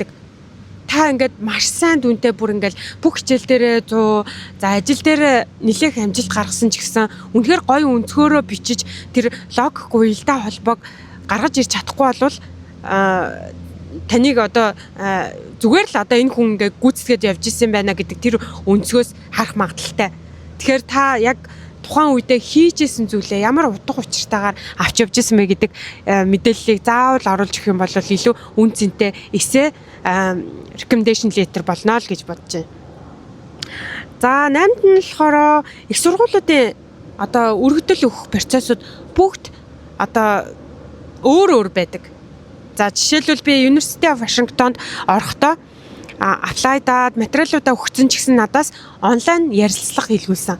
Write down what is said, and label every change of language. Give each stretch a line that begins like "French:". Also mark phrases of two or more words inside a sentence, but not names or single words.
Mongolian: Та ингээд маш сайн дүнтэй бүр ингээд бүх хичээл дээрээ 100 за ажил дээр нэлээх амжилт гаргасан ч гэсэн үнэхээр гоё өнцгөөрөө бичиж тэр логик уялдаа холбоог гаргаж ирч чадахгүй болвол таныг одоо зүгээр л одоо энэ хүн ингээд гүйцэтгэж явж исэн байна гэдэг тэр өнцгөөс харах магадaltaй. Тэгэхээр та яг тухайн үедээ хийжсэн зүйлээ ямар утга учиртайгаар авч явж исэн бэ гэдэг мэдээллийг заавал оруулж өгөх юм бол илүү үн цэнтэй эссе
English: recommendation letter
Mongolian: болно л гэж бодож байна. За 8-нд нь болохоор их сургуулиудын одоо өргөдөл өгөх процессыг бүгд одоо өөр байдаг. За жишээлбэл би University of Washington-д орохдоо апплайдаад материалуудаа өгсөн ч гэсэн надаас онлайн ярилцлага хийлгүүлсэн.